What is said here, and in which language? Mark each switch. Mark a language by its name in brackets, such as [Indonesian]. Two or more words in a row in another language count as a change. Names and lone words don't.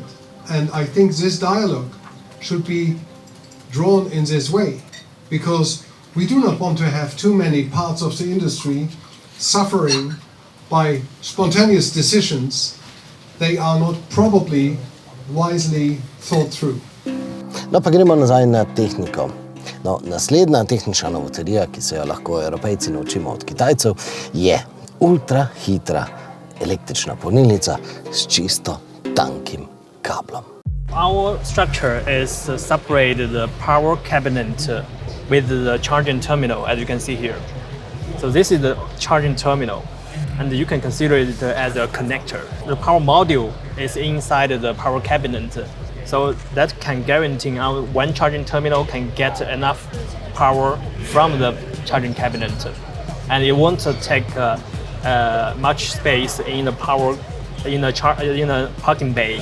[English] And I think this dialogue should be drawn in this way, because we do not want to have too many parts of the industry suffering by spontaneous decisions. They are not probably wisely thought through. [Slovenian] No, pa gremo nazaj na tehniko. No, naslednja tehnična novotarija, ki se jo lahko Evropejci naučimo od Kitajcev, je ultrahitra električna polnilnica s čisto tankim kablom. [English] Our structure is separated the power cabinet with the charging terminal, as you can see here. So this is the charging terminal, and you can consider it as a connector. The power module is inside the power cabinet, so that can guarantee our one charging terminal can get enough power from the charging cabinet, and it won't take much space in the power in the parking bay.